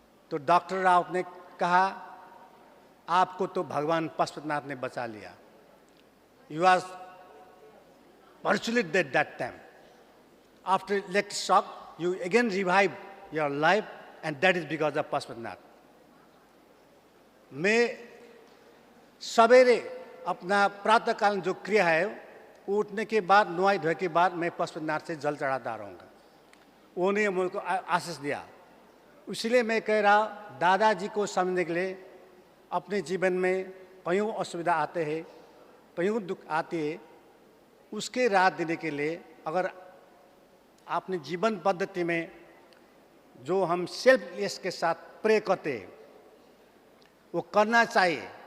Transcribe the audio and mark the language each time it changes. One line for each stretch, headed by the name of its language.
Hindi: तो डॉक्टर राव ने कहा आपको तो भगवान पशुपतिनाथ ने बचा लिया।
English: You was virtually dead that time. After electric shock, you again revive your life, and that is because of Pashupatinath.
Hindi: मैं सवेरे अपना प्रातःकालीन जो क्रिया है, उठने के बाद, नुआई धोए के बाद मैं पशुपतिनाथ से जल चढ़ाता रहूँगा। उन्होंने मुझको आशीष दिया। इसलिए मैं कह रहा, दादाजी को समझने के लिए अपने जीवन में कईयों असुविधा आते हैं, कईयों दुख आते हैं, उसके राहत देने के लिए अगर अपने जीवन पद्धति में जो हम सेल्फलेस के साथ प्रे करते हैं वो करना चाहिए।